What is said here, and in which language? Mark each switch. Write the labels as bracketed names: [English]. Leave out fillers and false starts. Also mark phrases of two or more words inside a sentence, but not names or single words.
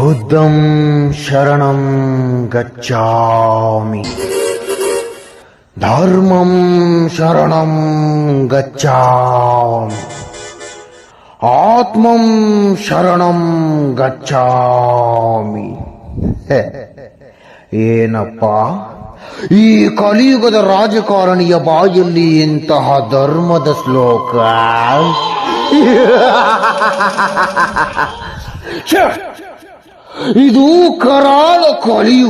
[Pali] ಬುದ್ಧಂ ಶರಣಂ ಗಚ್ಚಾಮಿ, ಧರ್ಮಂ ಶರಣಂ ಗಚ್ಚಾಮಿ, ಆತ್ಮಂ ಶರಣಂ ಗಚ್ಚಾಮಿ. [Kannada] ಏನಪ್ಪ ಈ ಕಲಿಯುಗದ ರಾಜಕಾರಣಿಯ ಬಾಯಲ್ಲಿ ಇಂತಹ ಧರ್ಮದ ಶ್ಲೋಕ? ಇದು ಕರಾಳ ಕಲಿಯುಗ.